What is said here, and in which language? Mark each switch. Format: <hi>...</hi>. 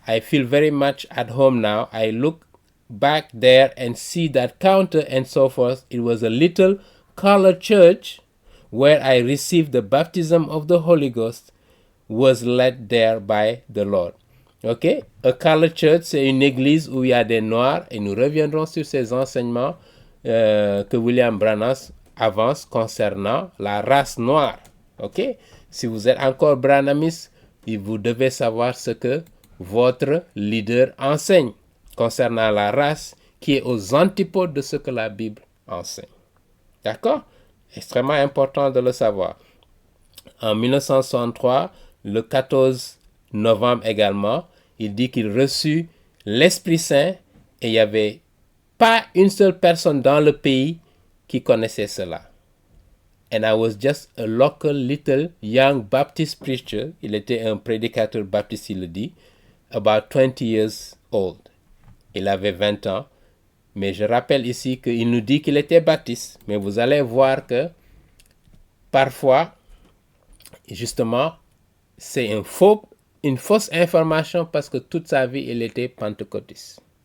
<en>I feel very much at home now. I look back there and see that counter and so forth. It was a little colored church where I received the baptism of the Holy Ghost, was led there by the Lord. Okay?</en> <fr>A colored church, c'est une église où il y a des noirs, et nous reviendrons sur ces enseignements que William Branham avance concernant la race noire. Ok? Si vous êtes encore branhamiste, vous devez savoir ce que votre leader enseigne concernant la race qui est aux antipodes de ce que la Bible enseigne. D'accord? Extrêmement important de le savoir. En 1963, le 14 novembre également, il dit qu'il reçut l'Esprit Saint et il n'y avait pas une seule personne dans le pays qui connaissait cela.</fr> <en>And I was just a local little young Baptist preacher.</en> <fr>Il était un prédicateur baptiste, il le dit,</fr> <en>about 20 years old.</en> <fr>Il avait 20 ans. Mais je rappelle ici qu'il nous dit qu'il était baptiste. Mais vous allez voir que parfois, justement, c'est une fausse information parce que toute sa vie, il était pentecôtiste.</fr>